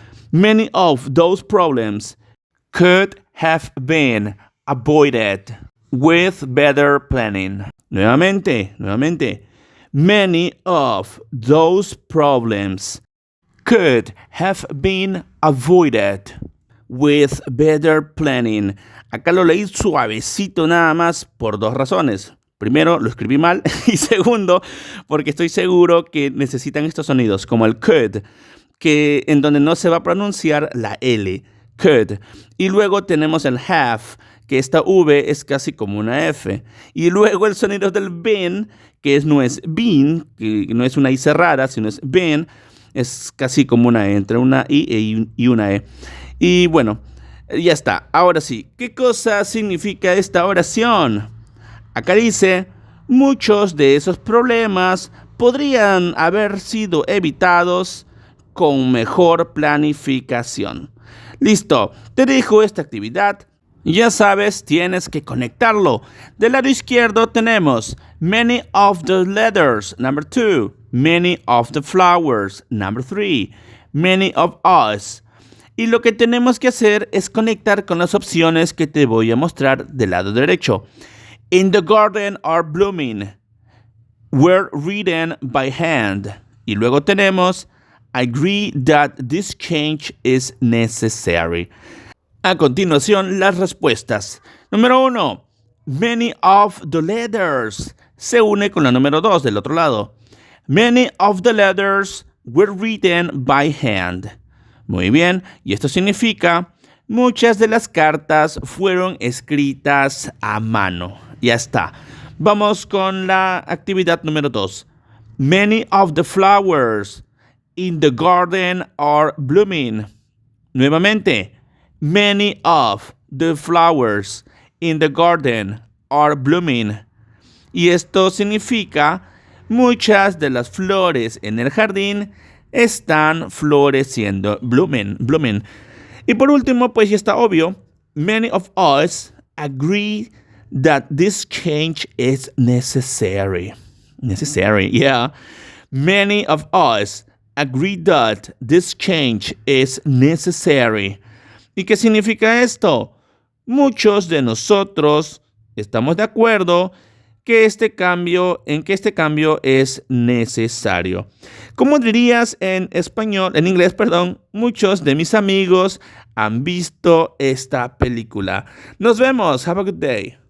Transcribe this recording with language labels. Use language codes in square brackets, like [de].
[en] Many of those problems could have been avoided with better planning. [es] Nuevamente. [en] Many of those problems could have been avoided with better planning. [es] Acá lo leí suavecito nada más por dos razones. Primero, lo escribí mal y segundo, porque estoy seguro que necesitan estos sonidos como el could, que en donde no se va a pronunciar la L, could. Y luego tenemos el have, que esta V es casi como una F. Y luego el sonido del been, que no es been, que no es una I cerrada, sino es been, es casi como una E, entre una I y una E. Y bueno, ya está. Ahora sí, ¿qué cosa significa esta oración? Acá dice, muchos de esos problemas podrían haber sido evitados con mejor planificación. Listo, te dejo esta actividad. Ya sabes, tienes que conectarlo. Del lado izquierdo tenemos [en] many of the letters, number 2. Many of the flowers, number 3. Many of us. [es] Y lo que tenemos que hacer es conectar con las opciones que te voy a mostrar del lado derecho. [en] In the garden are blooming. Were written by hand. [es] Y luego tenemos [en] I agree that this change is necessary. [es] A continuación, las respuestas. Número 1. [en] Many of the letters. [es] Se une con la número 2 del otro lado. [en] Many of the letters were written by hand. [es] Muy bien, y esto significa muchas de las cartas fueron escritas a mano. Ya está. Vamos con la actividad número 2. [en] Many of the flowers in the garden are blooming. [es] Nuevamente. [en] Many of the flowers in the garden are blooming. [es] Y esto significa muchas de las flores en el jardín están floreciendo, blooming. Y por último, pues ya está obvio, [en] many of us agree that this change is necessary. Necessary, yeah. Many of us agree that this change is necessary. [es] ¿Y qué significa esto? Muchos de nosotros estamos de acuerdo que este cambio es necesario. ¿Cómo dirías en inglés, muchos de mis amigos han visto esta película. Nos vemos. [en] Have a good day.